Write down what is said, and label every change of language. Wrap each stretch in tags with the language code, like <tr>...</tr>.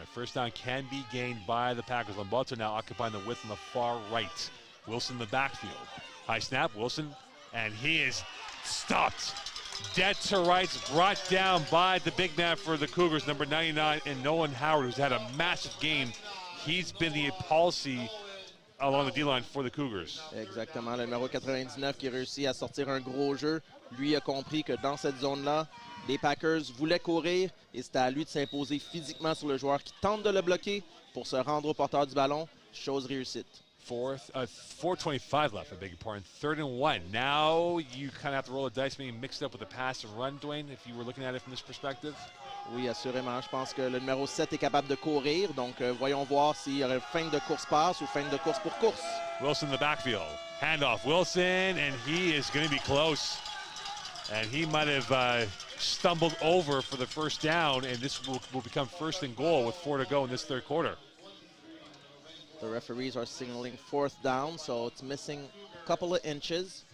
<en>A first down can be gained by the Packers. Lomboto now occupying the width on the far right. Wilson in the backfield. High snap, Wilson, and he is stopped. Dead to rights, brought down by the big man for the Cougars, number 99, and Nolan Howard, who's had a massive game. He's been the policy along the D-line for the Cougars.</en> <fr>Exactement, le numéro 99 qui réussit à sortir un gros jeu. Lui a compris que dans cette zone-là, les Packers voulaient courir et c'était à lui de s'imposer physiquement sur le joueur qui tente de le bloquer pour se rendre au porteur du ballon. Chose réussite.</fr> <en>4:25 left, I beg your pardon. 3rd and 1. Now you kind of have to roll the dice, maybe mix it up with the pass and run, Dwayne, if you were looking at it from this perspective.</en> <fr>Oui, assurément. Je pense que le numéro 7 est capable de courir. Donc, voyons voir s'il y aurait feinte de course-passe ou feinte de course pour course.</fr> <en>Wilson in the backfield. Handoff, Wilson, and he is going to be close. And he might have stumbled over for the first down, and this will become 1st and goal with 4 to go in this third quarter. The referees are signaling 4th down, so it's missing a couple of inches.</en>